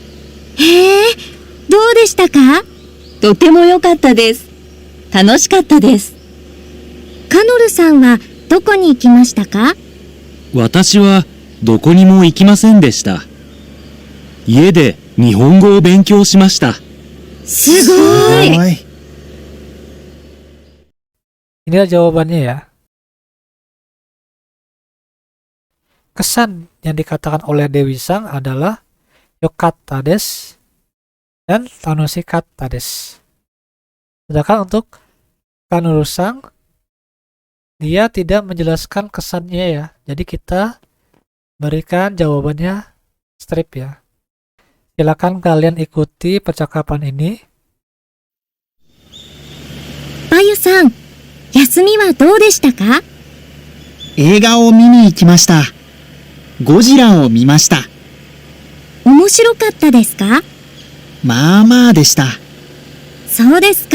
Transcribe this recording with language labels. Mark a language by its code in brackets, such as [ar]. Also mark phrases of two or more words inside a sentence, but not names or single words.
[ja] へえ、どうでしたか？とても良かったです。楽しかったです。カノルさんはどこに行きましたか？私はどこにも行きませんでした。家で日本語を勉強しました。すごい。 [id] Inilah jawabannya ya. Kesan yang dikatakan oleh Dewi Sang adalah [ja] よかったです [id] dan [ja] 楽しかったです. [id] Sedangkan untuk Kanuru Sang, dia tidak menjelaskan kesannya ya. Jadi kita berikan jawabannya strip ya. Silakan kalian ikuti percakapan ini. [ja] まゆさん、休みはどうでしたか？映画を見に行きました。ゴジラを見ました。面白かったですか？まあまあでした。そうですか。